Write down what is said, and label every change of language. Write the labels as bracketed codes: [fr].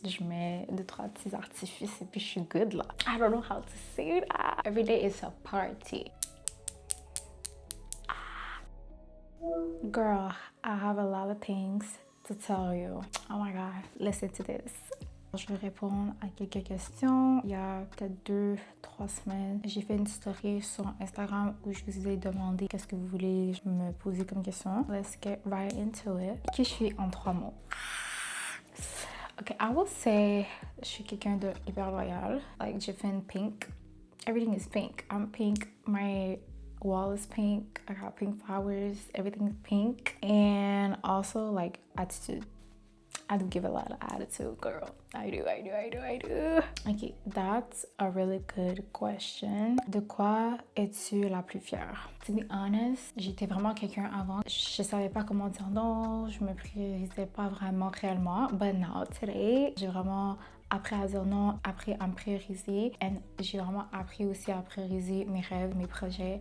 [fr] Je mets 2-3 petits artifices et puis je suis good là. [en] I don't know how to say that. Every day is a party. Girl, I have a lot of things to tell you. Oh my god, listen to this. [fr] Je vais répondre à quelques questions. Il y a peut-être 2-3 semaines, j'ai fait une story sur Instagram où je vous ai demandé qu'est-ce que vous voulez me poser comme question. [en] Let's get right into it. [fr] Qui je suis en 3 mots? [en] Okay, I will say [fr] je suis quelqu'un de hyper loyal. [en] Like, [fr] j'ai fait une [en] pink. Everything is pink. I'm pink. My wall is pink. I got pink flowers. Everything is pink. And also, like, attitude. I do give a lot of attitude, girl. I do. Okay, that's a really good question. [fr] De quoi es-tu la plus fière? [en] To be honest, [fr] j'étais vraiment quelqu'un avant. Je savais pas comment dire non, je me priorisais pas vraiment réellement. [en] But now, today, [fr] j'ai vraiment appris à dire non, appris à me prioriser. And j'ai vraiment appris aussi à prioriser mes rêves, mes projets.